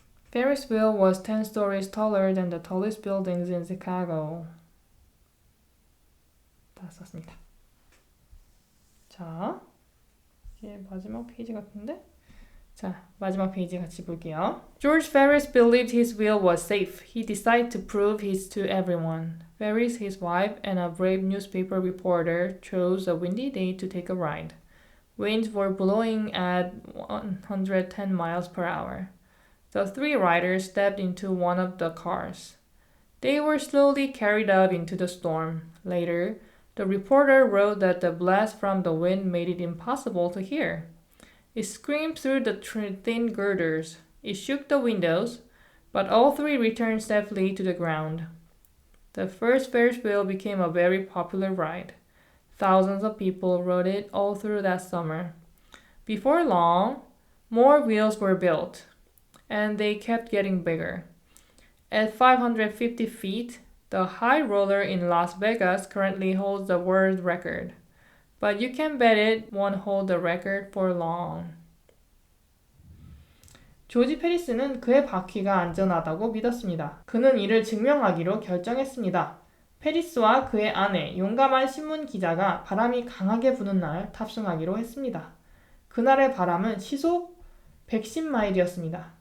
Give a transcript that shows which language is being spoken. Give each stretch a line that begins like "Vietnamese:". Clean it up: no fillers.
English: Ferris wheel was 10 stories taller than the tallest buildings in Chicago.
Korean: 다 썼습니다. 자, 이제 마지막 페이지 같은데? 자, 마지막 페이지 같이 볼게요.
English: George Ferris believed his wheel was safe. He decided to prove it to everyone. Ferris, his wife, and a brave newspaper reporter chose a windy day to take a ride. Winds were blowing at 110 miles per hour. The three riders stepped into one of the cars. They were slowly carried up into the storm. Later, the reporter wrote that the blast from the wind made it impossible to hear. It screamed through the thin girders. It shook the windows, but all three returned safely to the ground. The first Ferris wheel became a very popular ride. Thousands of people rode it all through that summer. Before long, more wheels were built, and they kept getting bigger. At 550 feet, the high roller in Las Vegas currently holds the world record. But you can bet it won't hold the record for long.
Korean: 조지 페리스는 그의 바퀴가 안전하다고 믿었습니다. 그는 이를 증명하기로 결정했습니다. 페리스와 그의 아내, 용감한 신문 기자가 바람이 강하게 부는 날 탑승하기로 했습니다. 그날의 바람은 시속 110마일이었습니다.